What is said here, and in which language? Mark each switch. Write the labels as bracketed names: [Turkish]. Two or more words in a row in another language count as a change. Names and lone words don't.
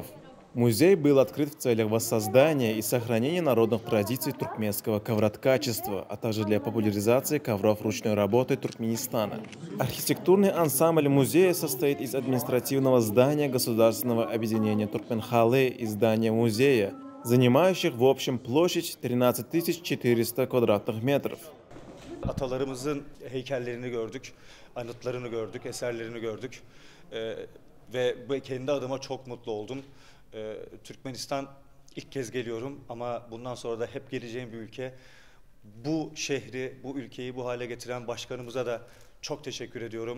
[Russian] Музей был открыт в целях воссоздания и сохранения народных традиций туркменского ковроткачества, а также для популяризации ковров ручной работы Туркменистана. Архитектурный ансамбль музея состоит из административного здания Государственного объединения Туркменхалы и здания музея, занимающих в общем площадь 13 400 квадратных метров. [Turkish] Atalarımızın heykellerini gördük, anıtlarını gördük, eserlerini gördük ve kendi adıma çok mutlu oldum. Türkmenistan ilk kez geliyorum ama bundan sonra da hep geleceğim bir ülke. Bu şehri, bu ülkeyi bu hale getiren başkanımıza da çok teşekkür ediyorum.